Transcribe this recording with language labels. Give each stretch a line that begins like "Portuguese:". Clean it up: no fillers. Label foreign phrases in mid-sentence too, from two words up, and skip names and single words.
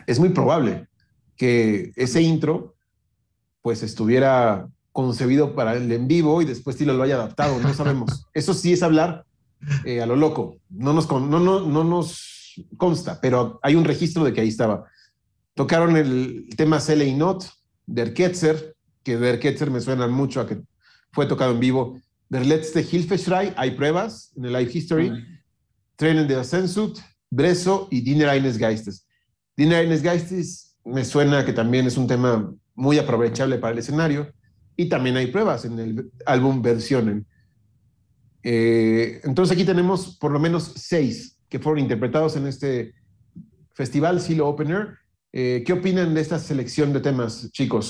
Spanish: Entonces, es muy probable que ese intro pues estuviera concebido para el en vivo y después Tilo lo haya adaptado, no sabemos. Eso sí es hablar a lo loco, no nos consta, pero hay un registro de que ahí estaba. Tocaron el tema Celei Not, Der Ketzer, que Der Ketzer me suena mucho a que fue tocado en vivo. Der letzte Hilfeschrei, hay pruebas en el Live History. Tränen der Sehnsucht, Breso y Diener eines Geistes. Diener eines Geistes me suena que también es un tema muy aprovechable para el escenario. Y también hay pruebas en el álbum Versionen. Entonces aquí tenemos por lo menos 6 que fueron interpretados en este festival Silo Open Air. ¿Qué opinan de esta selección de temas, chicos?